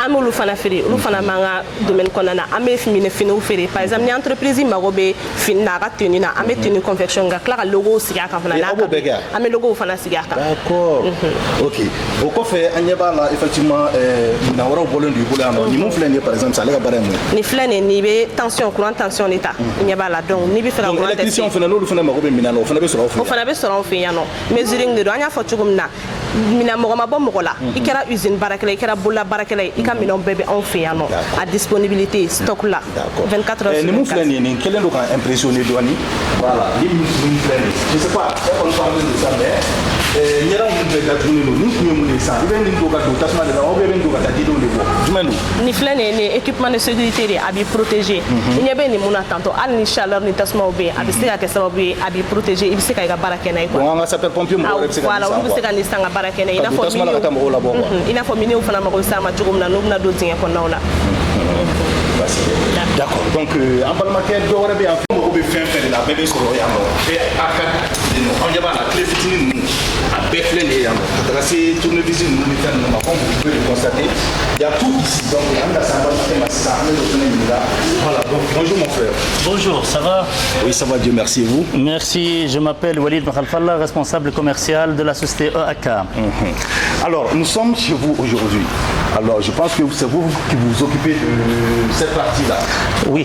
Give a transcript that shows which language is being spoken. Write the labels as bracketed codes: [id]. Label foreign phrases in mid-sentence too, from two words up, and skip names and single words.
[bm] An b'olu fana feere olu fana b'an ka domaine kɔnɔna na an bɛ finiw feere [fr] par exemple [bm] ni entreprise mago bɛ fini na a ka tenue na an bɛ [fr] tenue confection [bm] ka tila ka logo sigi a kan fana. Aw b'o bɛɛ kɛ an bɛ logo fana sigi a kan. D'accord. Ok o kɔfɛ an ɲɛ b'a la effectivement minɛn wɛrɛw bɔlen don i bolo yan nɔ nin mun filɛ nin ye [fr] par exemple c'est [bm] ale ka baara ye mun ye. Nin filɛ nin n'i bɛ [fr] tension courant tension [bm] de ta i ɲɛ b'a la donc n'i bɛ fɛ ka donc courant électricien fɛnɛ n'olu fɛnɛ mago bɛ minɛn na o fɛnɛ bɛ sɔrɔ aw fɛ. o fana bɛ sɔrɔ anw fɛ yan nɔ mesuring de don an y'a fɔ cogo min na minɛn mɔgɔ ma bɔ mɔgɔ la i kɛra usine baarakɛla i kɛra bolola baarakɛla ye i ka minɛnw bɛɛ bɛ anw fɛ yan nɔ a [fr] disponibilité stock [bm] la [fr] 24 heures sur 24. [bm] nin mun filɛ nin ye nin kɛlen don k'an impressionné dɔɔni voilà ni min filɛ nin ye [fr] je sais pas [bm] e kɔni [fr] parle de ça [bm] mais ɲɛda minnu bɛɛ datugulen don nin kun ye mun de ye sisan i bɛ nin don ka don tasuma de la [fr] ou bien [bm] i bɛ nin don ka taa didenw de bɔ jumɛn don. nin filɛ nin ye nin [fr] équipement de sécurité [bm] de a b'i protéger i ɲɛ bɛ nin mun na tantôt hali ni chaleur ni tasumaw bɛ yen a bɛ se ka kɛ sababu ye a b'i protéger i bɛ se ka i ka baara kɛ n'a ye quoi. donc an ka [fr] sapeur pompier [bm] mɔgɔw yɛrɛ bɛ se ka nin san quoi. voilà olu bɛ se ka nin san ka baara kɛ n'a ye i n'a fɔ tasuma la ka taa mɔgɔw labɔ quoi. i n'a fɔ miniw fana mago bɛ s'a ma cogo min na n'u bɛna don dingɛ kɔnɔnaw la. D'accord donc an balimakɛ dɔ wɛrɛ bɛ yan fɛn mago bɛ fɛn fɛn de la a bɛɛ bɛ sɔrɔ yan nɔ a ka anw ɲɛ b'a la tile fitinin ninnu a bɛɛ filɛ nin ye yan nɔ ka taga se tournevis ninnu ni fɛn ninnu ma [fr] comme vous pouvez le constater il y a tout ici [bm] donc an bɛna se an balimakɛ ma sisan an bɛ dɔ fɛnɛ ɲininka [fr] voilà donc bonjour mon frère. Bonjour, ça va? Oui, ça va, Dieu merci, et vous? Merci, je m'appelle Walid Makhalfallah, responsable commercial de la société EAK. Alors, nous sommes chez vous aujourd'hui. Alors, je pense que c'est vous qui vous occupez de cette partie-là. Oui.